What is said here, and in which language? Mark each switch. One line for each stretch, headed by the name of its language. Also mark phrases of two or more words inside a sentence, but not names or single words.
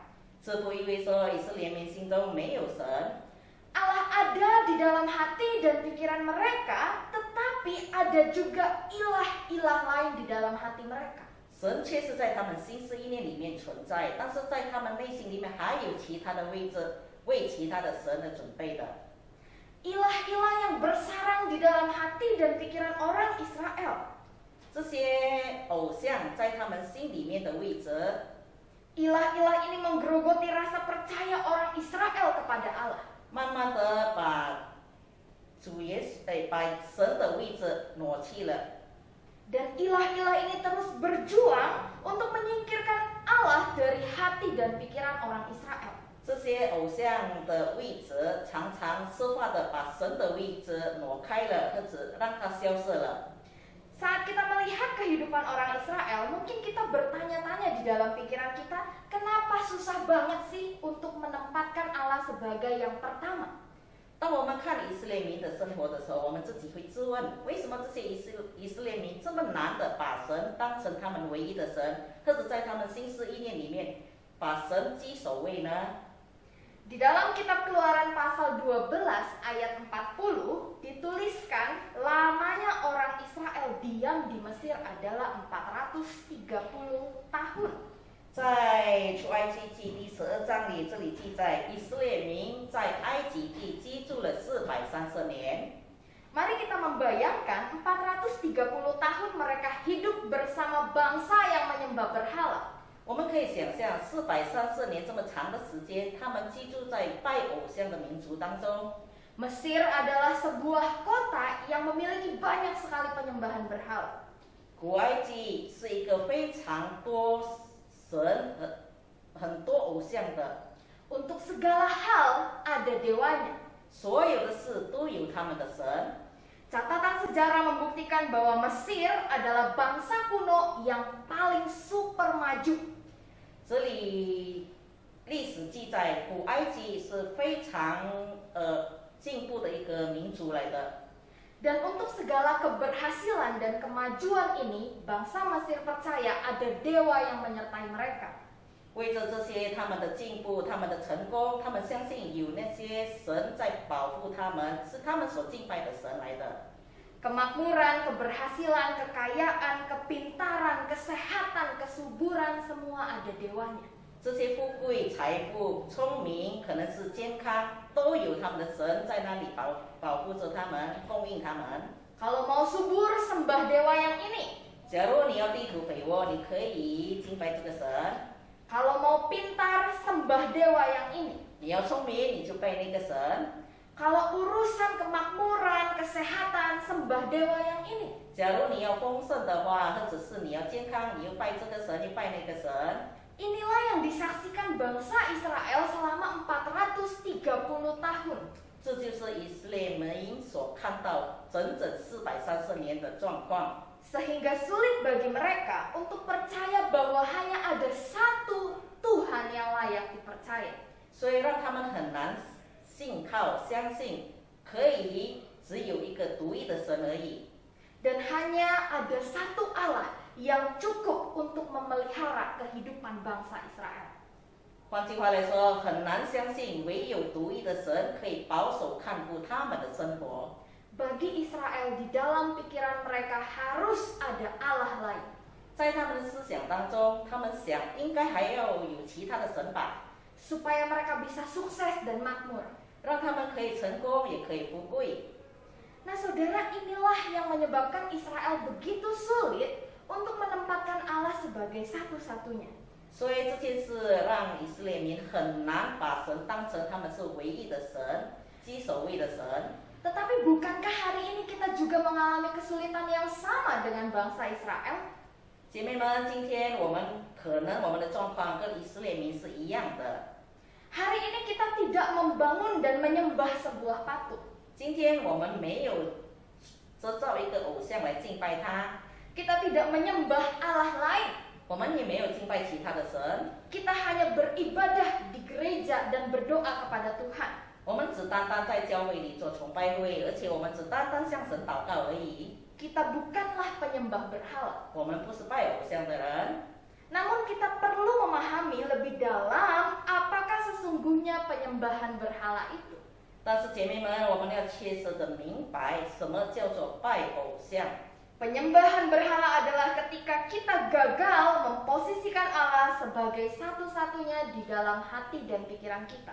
Chinese: 这不意味说以色列民心中没有神。
Indonesian: Allah ada di dalam hati dan pikiran mereka, tetapi ada juga ilah-ilah lain di dalam hati mereka.
Chinese: 神确实在他们心思意念里面存在，但是在他们内心里面还有其他的位置，为其他的神而准备的。
Indonesian: Ilah-ilah yang bersarang di dalam hati dan pikiran orang Israel.
Chinese: 这些偶像在他们心里面的位置，
Indonesian: Ilah-ilah ini menggerogoti rasa percaya orang Israel kepada Allah.
Chinese: 慢慢的把把神的位置挪去了。
Indonesian: Dan ilah-ilah ini terus berjuang untuk menyingkirkan Allah dari hati dan pikiran orang Israel.
Chinese: 这些偶像的位置常常设法的把神的位置挪开了，或者让它消失了。
Indonesian: Saat kita melihat kehidupan orang Israel, mungkin kita bertanya-tanya di dalam pikiran kita, kenapa susah banget sih untuk menempatkan Allah sebagai yang pertama?
Chinese: 当我们看以色列民的生活的时候，我们自己会自问：为什么这些以色列民这么难的把神当成他们唯一的神，或者在他们心思意念里面把神居首位呢？
Indonesian: Di dalam kitab Keluaran pasal 12 ayat 40 dituliskan lamanya orang Israel diam di Mesir adalah 430 tahun.
Chinese: 在出埃及记第12章里，这里记载以色列民在埃及地居住了430年。
Indonesian: Mari kita membayangkan 430 tahun mereka hidup bersama bangsa yang menyembah berhala.
Chinese: 我们可以想象430年这么长的时间，他们居住在拜偶像的民族当中。
Indonesian: Mesir adalah sebuah kota yang memiliki banyak sekali penyembahan berhala.
Chinese: 古埃及是一个非常多神很多偶像的，
Indonesian: Untuk segala hal ada dewanya.
Chinese: 所有的事都有他们的神。
Indonesian: Catatan sejarah membuktikan bahwa Mesir adalah bangsa kuno yang paling super maju.
Chinese: 这里历史记载，古埃及是非常进步的一个民族来的。
Indonesian: Dan untuk segala keberhasilan dan kemajuan ini, bangsa Mesir percaya ada dewa yang menyertai mereka.
Chinese: 为着这些他们的进步、他们的成功，他们相信有那些神在保护他们，是他们所敬拜的神来的。
Indonesian: Kemakmuran, keberhasilan, kekayaan, kepintaran, kesehatan, kesuburan, semua ada dewanya.
Chinese: 这些富贵、财富、聪明，可能是健康，都有他们的神在那里保护着他们，供应他们。
Indonesian: Kalau mau subur, sembah dewa yang ini.
Chinese: 假如你要地土肥沃，你可以敬拜这个神；
Indonesian: Kalau mau pintar, sembah dewa yang ini.
Chinese: 你要聪明，你就拜那个神；
Indonesian: Kalau urusan kemakmuran, kesehatan, sembah dewa yang ini.
Chinese: 假如你要丰盛的话，或者是你要健康，你又拜这个神，又拜那个神。
Indonesian: Inilah yang disaksikan bangsa Israel selama 430 tahun.
Chinese: 这就是以色列民所看到整整430年的状况。
Indonesian: Sehingga sulit bagi mereka untuk percaya bahwa hanya ada satu Tuhan yang layak dipercaya.
Chinese: 所以让他们很难信靠、相信，可以只有一个独一的神而已。
Indonesian: Dan hanya ada satu Allah yang cukup untuk memelihara kehidupan bangsa Israel.
Chinese: 换句话来说，很难相信唯有独一的神可以保守看顾他们的生活。
Indonesian: Bagi Israel, di dalam pikiran mereka harus ada Allah lain.
Chinese: 在他们的思想当中，他们想应该还要有其他的神吧，
Indonesian: Supaya mereka bisa sukses dan makmur.
Chinese: 让他们可以成功，也可以富贵。
Indonesian: Nah saudara, inilah yang menyebabkan Israel begitu sulit untuk menempatkan Allah sebagai satu-satunya.
Chinese: 所以这件事让以色列民很难把神当成他们是唯一的神、居首位的神。
Indonesian: Tetapi bukankah hari ini kita juga mengalami kesulitan yang sama dengan bangsa Israel?
Chinese: 姐妹们，今天我们的状况跟以色列民是一样的。
Indonesian: Hari ini kita tidak membangun dan menyembah sebuah patung.
Chinese: 今天我们没有制造一个偶像来敬拜他，
Indonesian: Kita tidak menyembah Allah lain.
Chinese: 我们也没有敬拜其他的神，
Indonesian: Kita hanya beribadah di gereja dan berdoa kepada Tuhan.
Chinese: 我们只单单在教会里做崇拜会，而且我们只单单向神祷告而已。
Indonesian: Kita bukanlah penyembah berhala.
Chinese: 我们不是拜偶像的人，
Indonesian: Namun kita perlu memahami lebih dalam apakah sesungguhnya penyembahan berhala itu.
Chinese: 但是姐妹们，我们要切实的明白什么叫做拜偶像。
Indonesian: Penyembahan berhala adalah ketika kita gagal memposisikan Allah sebagai satu-satunya di dalam hati dan pikiran kita.